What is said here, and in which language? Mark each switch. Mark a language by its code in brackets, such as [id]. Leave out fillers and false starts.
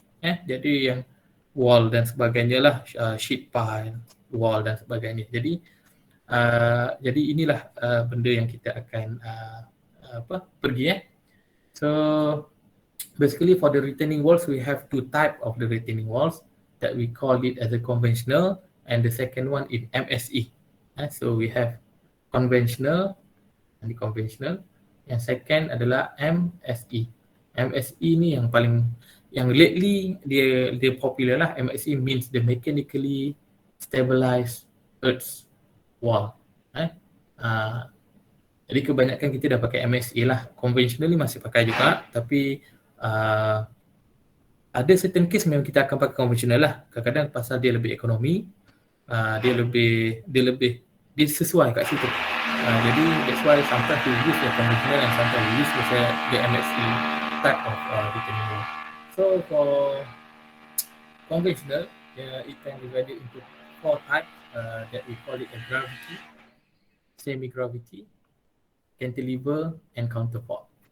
[ms] Jadi yang wall dan sebagainya lah, sheet pile, wall dan sebagainya. Jadi inilah benda yang kita akan pergi. [en] So basically for the retaining walls, we have two type of the retaining walls that we call it as a conventional, and the second one is MSE. So we have conventional and the conventional. [ms] Yang second adalah MSE. MSE ni yang paling, yang lately dia popular lah. [en] MSE means the mechanically stabilized earth wall. [ms] Jadi kebanyakan kita dah pakai MSE lah. Conventional ni masih pakai juga, tapi ada [en] certain case [ms] memang kita akan pakai conventional lah. Kadang-kadang pasal dia lebih ekonomi, dia sesuai kat situ. Jadi [en] that's why sometimes we use the conventional and sometimes we use the MSE type of retaining wall. So for conventional, it can be divided into 4 types that we call it a gravity, semi-gravity, cantilever and counterfort.